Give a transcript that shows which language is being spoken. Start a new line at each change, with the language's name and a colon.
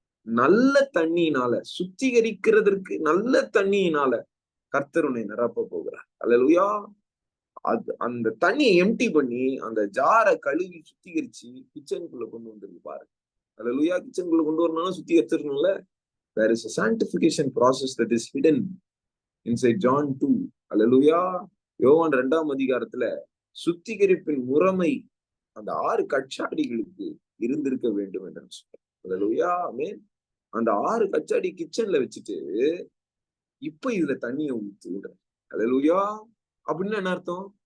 Tamil: நல்ல தண்ணியினால சுத்திகரிக்கிறதற்கு நல்ல தண்ணியினால கர்த்தர் உன்னை நிரப்ப போகிறார். அல்லேலூயா. அது அந்த தண்ணியை எம்டி பண்ணி அந்த ஜாரை கழுவி சுத்திகரிச்சு கிச்சனுக்குள்ள கொண்டு வந்துருக்கு பாரு. அல்லேலூயா. கிச்சனுக்குள்ள கொண்டு வரணும்னா சுத்திகரிச்சிருக்கணும்ல.
English: There is a sanctification process that is hidden inside John 2.
Tamil: அல்லேலூயா. யோவான் 2ஆம் அதிகாரத்துல சுத்திகரிப்பின் முறைமை அந்த 6 கச்சாடிகளுக்கு இருந்திருக்க வேண்டும் என்று சொல்றேன். அல்லேலூயா. ஆமென். அந்த 6 கச்சாடி கிச்சன்ல வச்சுட்டு இப்ப இதுல தண்ணியை ஊத்துற. அல்லேலூயா. அப்படின்னு என்ன அர்த்தம்?